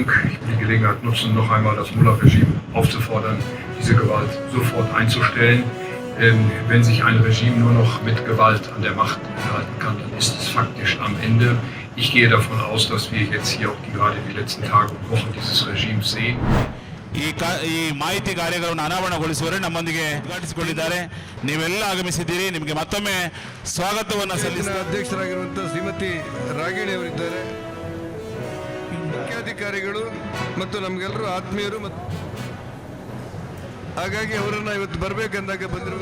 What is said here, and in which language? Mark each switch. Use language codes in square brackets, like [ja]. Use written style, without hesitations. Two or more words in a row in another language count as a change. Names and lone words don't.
[de] Ich will die Gelegenheit nutzen, noch einmal das Mullah-Regime aufzufordern, diese Gewalt sofort einzustellen. Wenn sich ein Regime nur noch mit Gewalt an der Macht halten kann, dann ist es faktisch am Ende. Ich gehe davon aus, dass wir jetzt hier auch gerade die letzten Tage und Wochen dieses Regimes sehen. [kn] ಈ ಮಾಹಿತಿ ಕಾರ್ಯಗಳನ್ನು ಅನಾವರಣಗೊಳಿಸುವರೆ ನಮ್ಮೊಂದಿಗೆ ಉದ್ಘಾಟಿಸಿಕೊಂಡಿದ್ದಾರೆ. ನೀವೆಲ್ಲ ಆಗಮಿಸಿದ್ದೀರಿ. ನಿಮಗೆ ಮತ್ತೊಮ್ಮೆ ಸ್ವಾಗತವನ್ನು ಸಲ್ಲಿಸುವ ಅಧ್ಯಕ್ಷರಾಗಿರುವಂತಹ ಶ್ರೀಮತಿ ರಾಗಿಣಿ ಅವರಿದ್ದಾರೆ. ಮುಖ್ಯಾಧಿಕಾರಿಗಳು ಮತ್ತು ನಮಗೆಲ್ಲರೂ ಆತ್ಮೀಯರು ಮತ್ತು ಹಾಗಾಗಿ ಅವರನ್ನು ಇವತ್ತು ಬರಬೇಕಂದಾಗ ಬಂದಿರುವ